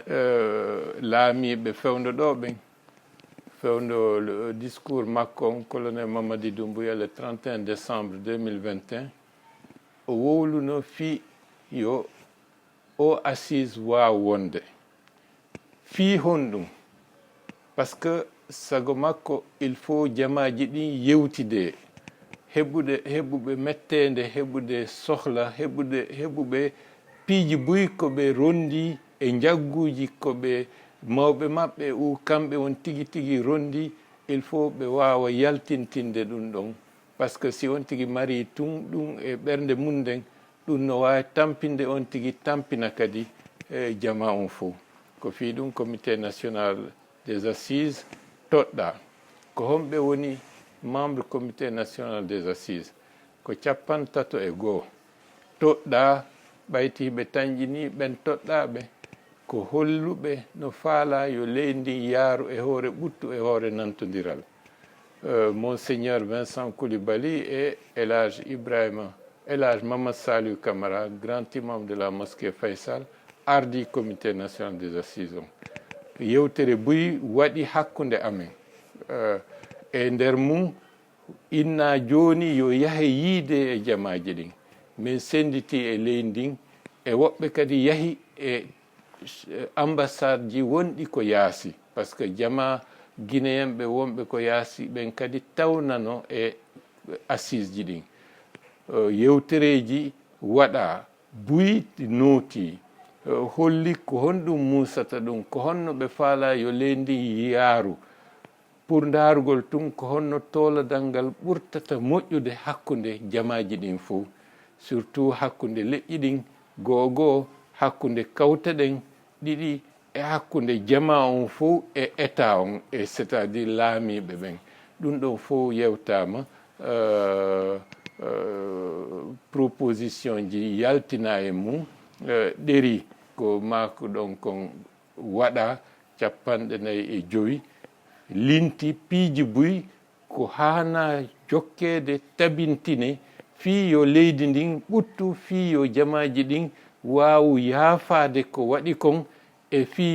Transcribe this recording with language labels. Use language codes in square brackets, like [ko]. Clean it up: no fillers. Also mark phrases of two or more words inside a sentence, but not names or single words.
[ff] laamiɓe fewndo ɗo ɓen fewndo [fr] le discours [ff] makko on colonel Mamadi Doumbouya [fr] le 31 décembre 2021 [ff] o wowluno fi yo o assise waw wonde fi honɗum [fr] par ce que [ff] sago makko [fr] il faut [ff] jamaji ɗin yewtide heɓuɓe mettede heɓude sohla heɓuɓe piiji buy koɓe rondi e jagguji koɓe mawɓe maɓɓe kamɓe on tigi tigi rondi [fr] il faut [ff] ɓe wawa yaltintinde ɗum ɗon par [fr] ce que si [ff] on tigi mari tun ɗum e ɓernde mum nden ɗum no wawi tampinde on tigi tampina kadi jama on fo ko fi ɗum [fr] comité national des assises [ff] toɗɗa ko homɓe woni [fr] membre comité national des assises [ff] ko 51 toɗɗa ɓaytiɓe tañƴini ɓen toɗɗaɓe ko holluɓe no faala yo leydi yaaru e hoore ɓuttu e hoore nantodiral monseigneur Vincent Coulibaly et Elhadj Mamadou Saliou Camara [fr] grand imam de la mosquée Faysal [ff] ardi [fr] comité national des assises [ff] on yewtere buy waɗi hakkunde amen e nder mum inna joni yo yahe yiide e jamaji ɗin min senditi e leydi ndin e woɓɓe kadi yahi e ambassade ji wonɗi ko yaasi [fr] par ce que [ff] jama guinéen ɓe wonɓe ko yaasi ɓen kadi tawnano e assise ji ɗin yewtereji waɗa buy nooti holli ko honɗum musata ɗum ko honno ɓe faala yo leydi yaaru pour darugol tun ko honno toladal ngal ɓurtata moƴƴude hakkunde jamaji ɗin fo surtout hakkunde leƴƴi ɗin goho hakkunde kawta ɗen ɗiɗi e hakkunde jama on fo e état on e [fr] c'est à dire [ff] laamiɓe ɓen ɗum ɗon fo yewtama proposition ji yaltina e mum ɗeri ko mako ɗon kon waɗa 45 linti piiji buy ko hana jokkede tabintine fi yo leydi ndin ɓuttu fi yo jamaji ɗin wawu yaafade ko waɗi kon e fi